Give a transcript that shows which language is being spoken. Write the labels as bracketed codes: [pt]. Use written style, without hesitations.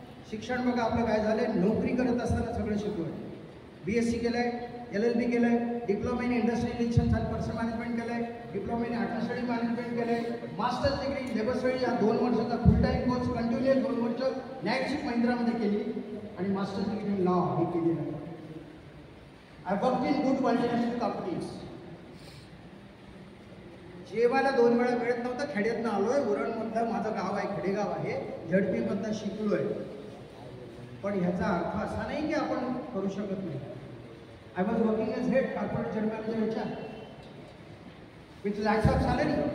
[mr] शिक्षण बघा आपलं काय झालंय, नोकरी करत असताना सगळं शिकलोय. BSc केलंय, LLB केलंय, diploma in industrial relations and personal management केलंय, डिप्लोमा इन ॲडमिनिस्ट्रेटिव्ह मॅनेजमेंट केलंय, मास्टर्स डिग्री लेबर स्टडी हा 2 वर्षाचा फुल टाईम कोर्स कंटिन्युअस 2 वर्ष नाईट शिफ्ट महिंद्रामध्ये केली आणि मास्टर्स डिग्री इन लॉ हे केलेलं आहे. [en] I work in good multinational companies. [mr] जेवायला 2 वेळा मिळत नव्हतं. खेड्यातनं आलोय, उरणमधलं माझं गाव आहे, खेडेगाव आहे, झडपीमधनं शिकलोय. पण ह्याचा अर्थ असा नाही की आपण करू शकत नाही. [en] I was working as head corporate general manager with lakhs of salary.